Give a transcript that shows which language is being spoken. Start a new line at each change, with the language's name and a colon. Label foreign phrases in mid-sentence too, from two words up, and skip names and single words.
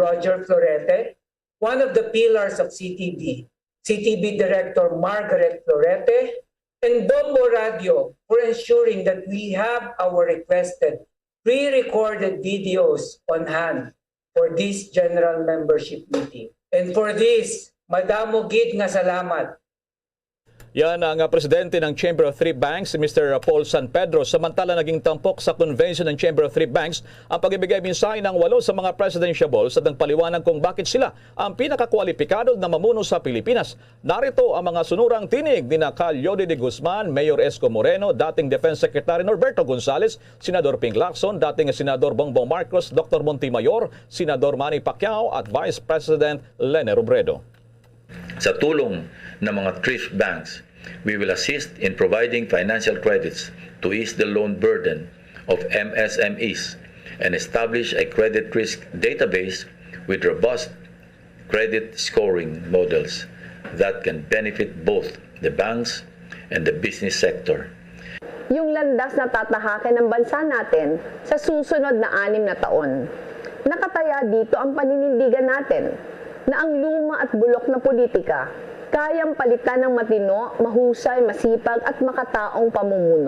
English: Roger Florete, one of the pillars of CTB Director Margaret Florete, and Bombo Radio for ensuring that we have our requested pre-recorded videos on hand for this general membership meeting. And for this,
Hiligaynon: madamo gid nga salamat.
Filipino: Yan ang presidente ng Chamber of Three Banks, si Mr. Paul San Pedro. Samantala naging tampok sa convention ng Chamber of Three Banks ang pagbibigay mensahe ng 8 sa mga presidentiables at nagpaliwanag kung bakit sila ang pinakakwalipikado na mamuno sa Pilipinas. Narito ang mga sunurang tinig ni Cal Yodi de Guzman, Mayor Esco Moreno, dating Defense Secretary Norberto Gonzales, Senador Ping Lacson, dating Senador Bongbong Marcos, Dr. Montemayor, Senador Manny Pacquiao at Vice President Lene Robredo. Sa tulong ng mga thrift banks,
English: we will assist in providing financial credits to ease the loan burden of MSMEs and establish a credit risk database with robust credit scoring models that can benefit both the banks and the business sector.
Filipino: Yung landas na tatahakin ng bansa natin sa susunod na 6 na taon. Nakataya dito ang paninindigan natin na ang luma at bulok na politika kayang palitan ng matino, mahusay, masipag at makataong pamumuno.